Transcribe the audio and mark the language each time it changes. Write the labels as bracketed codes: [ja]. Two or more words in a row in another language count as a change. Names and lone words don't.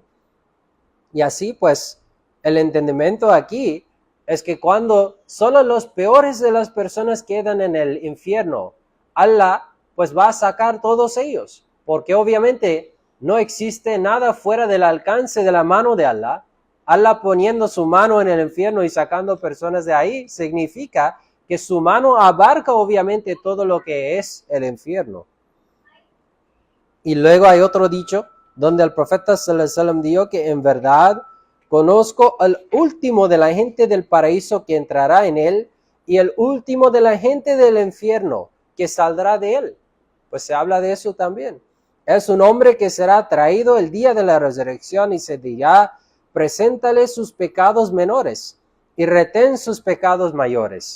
[es] Y así pues, el entendimiento aquí es que cuando solo los peores de las personas quedan en el infierno, Allah pues va a sacar todos ellos, porque obviamente no existe nada fuera del alcance de la mano de Allah. Allah poniendo su mano en el infierno y sacando personas de ahí, significa que su mano abarca obviamente todo lo que es el infierno. Y luego hay otro dicho donde el profeta [ar] صلى الله عليه وسلم [es] dijo que en verdad conozco al último de la gente del paraíso que entrará en él y el último de la gente del infierno que saldrá de él. Pues se habla de eso también. Es un hombre que será traído el día de la resurrección y se dirá, preséntale sus pecados menores y retén sus pecados mayores.